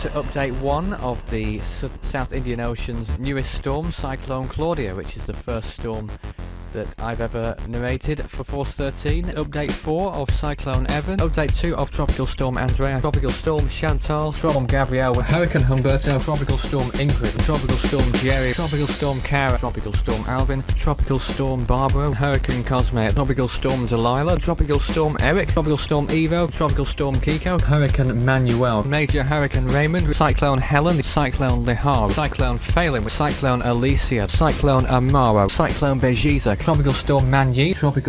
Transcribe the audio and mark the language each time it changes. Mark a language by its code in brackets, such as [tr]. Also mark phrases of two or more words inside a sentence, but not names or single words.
[en] Update 1 of the South Indian Ocean's newest storm, Cyclone Claudia, which is the first storm that I've ever narrated for Force 13. Update 4 of Cyclone Evan. Update 2 of Tropical Storm Andrea, Tropical Storm Chantal, Storm Gabrielle, Hurricane Humberto, Tropical Storm Ingrid, Tropical Storm Jerry, Tropical Storm Cara, Tropical Storm Alvin, Tropical Storm Barbara, Hurricane Cosme, Tropical Storm Delilah, Tropical Storm Eric, Tropical Storm Evo, Tropical Storm Kiko, Hurricane Manuel, Major Hurricane Raymond, Cyclone Helen, Cyclone Lihar, Cyclone Phelan, Cyclone Alicia, Cyclone Amaro, Cyclone Bejiza, Tropical Storm Manji, Tropical